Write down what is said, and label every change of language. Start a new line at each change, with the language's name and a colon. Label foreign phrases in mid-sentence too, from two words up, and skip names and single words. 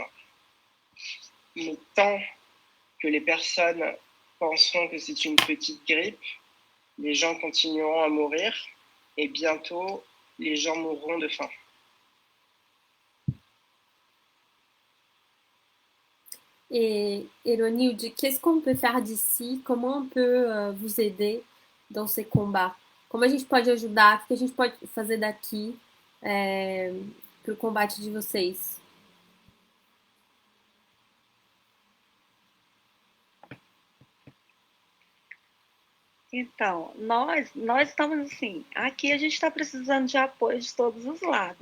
French: Mais tant que les personnes penseront que c'est une petite grippe, les gens continueront à mourir et bientôt, les gens mourront de faim. Et Ronilde, qu'est-ce qu'on peut faire d'ici? Comment on peut vous aider dans ces combats?
Portuguese: Como a gente pode ajudar? O que a gente pode fazer daqui para o combate de vocês? Então, nós estamos assim, aqui a gente está precisando de apoio de todos os lados.